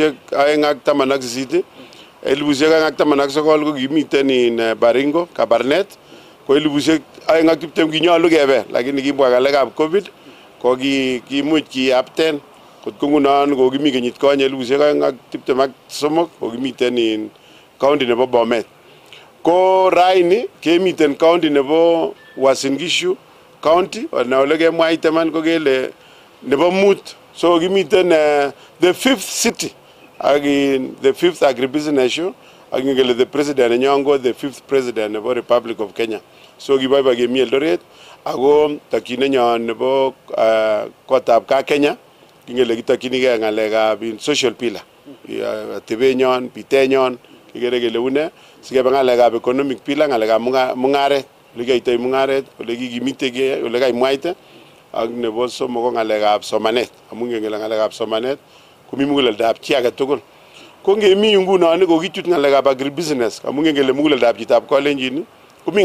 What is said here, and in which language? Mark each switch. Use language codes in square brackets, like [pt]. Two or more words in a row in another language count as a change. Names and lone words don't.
[kln] 2018 2019 ko kimiten Baringo Kabarnet ko 2020 kinyolu kebe lakini kibwa ngalekab COVID ko kimuch kiapten kot ko ngunon ko kimi kenyit konye 2023 ko kimiten county nebo Bomet ko raini kemiten county nebo Uasin Gishu county na ole kemwaite man ko kele nebo mut so kimiten [en] the fifth city again the fifth agribusiness show [kln] agingele [en] the president [kln] nyongo [en] the fifth president [kln] nebo Republic of Kenya so kiboibo kemi Eldoret ako takyine nyon nebo kotab kaa Kenya kingele kitakyinige ngalekab [en] social pillar [kln] tebenyon bitenyon kigere kele une sikebe ngalekab [en] economic pillar [kln] ngalekab mungaret ligaitoi mungaret ole kikimitege ole kaimwaite ak nebo somok ko ngalekab somanet amun ngele ngalekab somanet komi muguleldab chi age tugul ko ngemi ngunon ko kichut ngalekab agribusiness amun ngele muguleldab chitab kolenjin komi